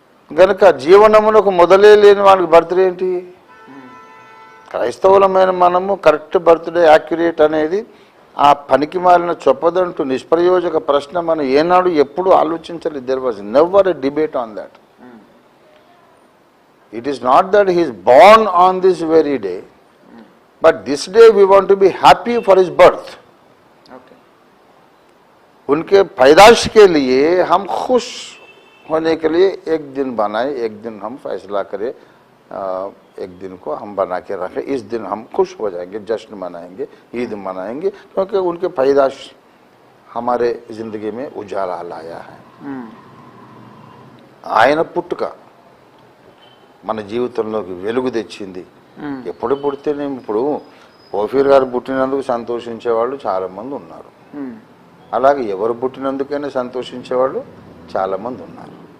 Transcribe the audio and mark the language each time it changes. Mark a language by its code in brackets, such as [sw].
[te] గనుక జీవనమునకు మొదలే లేని వాడికి బర్త్డే ఏంటి? క్రైస్తవులమైన మనము కరెక్ట్ బర్త్డే యాక్యురేట్ అనేది ఆ పనికి మాలిన చొప్పదంటూ నిష్ప్రయోజక ప్రశ్న మనం ఏనాడు ఎప్పుడు ఆలోచించలేదు. [en] There was never a debate on that. It is not that he is born on this very day, but this day we want to be happy for his birth. [hi] उनके पैदाइश के लिए हम खुश होने के लिए एक दिन बनाए, एक दिन हम फैसला करें, एक दिन को हम बना के रखें, इस दिन हम खुश हो जाएंगे, जश्न मनाएंगे, ईद मनाएंगे, क्योंकि उनके पैदाइश हमारे జిందగీ में उजाला लाया है. [te] ఆయన పుట్టుక మన జీవితంలోకి వెలుగు తెచ్చింది. ఎప్పుడు పుడితేనే ఇప్పుడు ఓఫీర్ గారు పుట్టినందుకు సంతోషించేవాళ్ళు చాలామంది ఉన్నారు. అలాగే ఎవరు పుట్టినందుకైనా సంతోషించేవాళ్ళు చాలామంది ఉన్నారు.